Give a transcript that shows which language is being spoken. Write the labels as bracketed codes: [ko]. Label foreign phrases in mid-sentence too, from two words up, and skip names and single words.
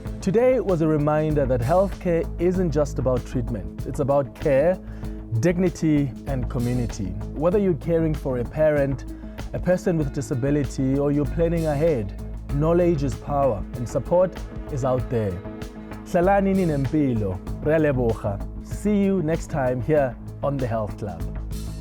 [en] Today was a reminder that healthcare isn't just about treatment. It's about care, dignity, and community. Whether you're caring for a parent, a person with disability, or you're planning ahead, knowledge is power and support is out there. [xh] Hlalani ninempilo. [tn] Re a leboga. [en] See you next time here on the Health Club.